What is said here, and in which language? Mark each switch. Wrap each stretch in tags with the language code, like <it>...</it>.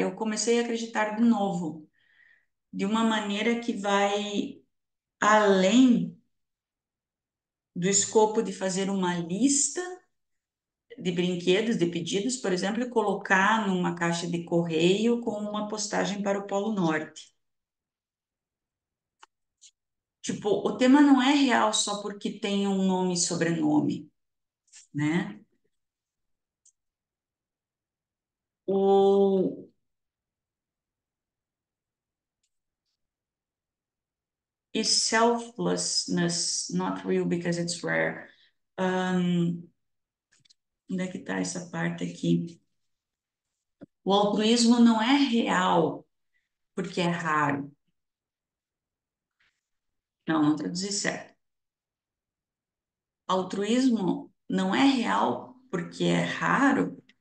<pt>Eu comecei a acreditar de novo, de uma maneira que vai além do escopo de fazer uma lista de brinquedos, de pedidos, por exemplo, e colocar numa caixa de correio com uma postagem para o Polo Norte. Tipo, o tema não é real só porque tem um nome e sobrenome, né?</pt> <en>O is selflessness not real because it's rare?</en> <pt>Onde é que está essa parte aqui? O altruísmo não é real porque é raro. Não, não traduzi certo. Altruísmo não é real porque é raro.</pt>